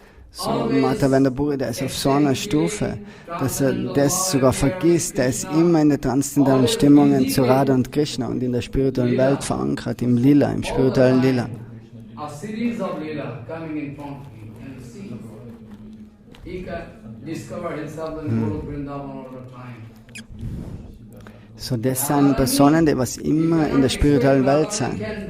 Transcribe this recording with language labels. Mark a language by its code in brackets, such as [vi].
[de] So Madhavendra Puri, der ist auf so einer Stufe, dass er das sogar vergisst. Der ist immer in der transzendentalen Stimmungen zu Radha und Krishna und in der spirituellen Welt verankert, im Lila, im spirituellen Lila. [en] A series of Leela coming in front of him and see. He discovered himself in the Vrindavan all the time. [de] So das sind Personen, die was immer in der spirituellen Welt sind.